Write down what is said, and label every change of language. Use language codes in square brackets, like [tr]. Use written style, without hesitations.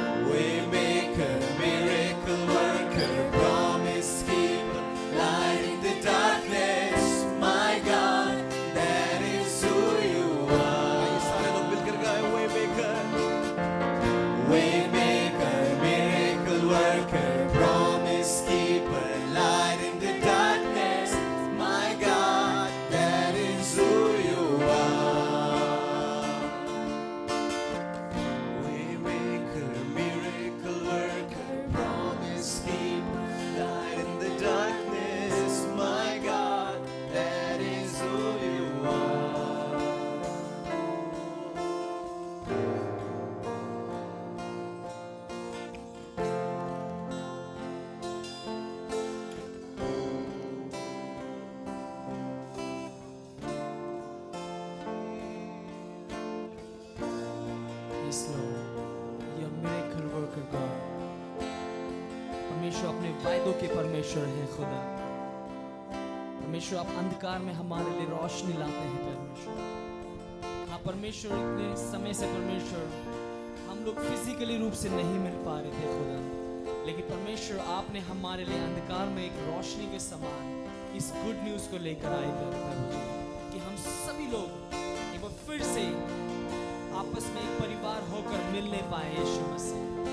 [en] Waymaker, miracle worker, promise keeper, light in the darkness, my God, that is who you are. [hi] ये सारे लोग मिलकर गाएं Waymaker. [en] Waymaker, miracle worker, promise keeper, light in the darkness, my God, that is who you are. Waymaker, miracle worker, promise keeper, light in the darkness, my God, that is who you are. Yes, Lord. You're miracle worker God. [hi] परमेश्वर अपने वायदों के परमेश्वर है खुदा। परमेश्वर आप अंधकार में हमारे लिए रोशनी लाते हैं परमेश्वर। हाँ परमेश्वर, इतने समय से परमेश्वर हम लोग फिजिकली रूप से नहीं मिल पा रहे थे खुदा, लेकिन परमेश्वर आपने हमारे लिए अंधकार में एक रोशनी के समान इस गुड न्यूज को लेकर आए प्रभु जी, कि हम सभी लोग एक बार फिर से आपस में एक परिवार होकर मिलने पाए यीशु मसीह।